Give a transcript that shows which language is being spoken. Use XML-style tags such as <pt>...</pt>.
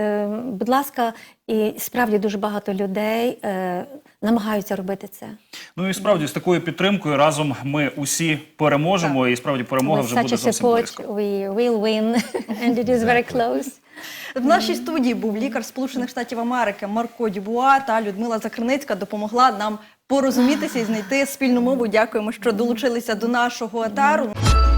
<uk>Будь ласка, і справді дуже багато людей намагаються робити це. Ну і справді з такою підтримкою разом ми усі переможемо, і справді перемога вже буде зовсім близько.</uk> <en>We will win, and it is very close.</en> <uk>В нашій студії був лікар Сполучених Штатів Америки Марко Дюбуа та Людмила Закриницька допомогла нам порозумітися і знайти спільну мову. Дякуємо, що долучилися до нашого етеру.</uk>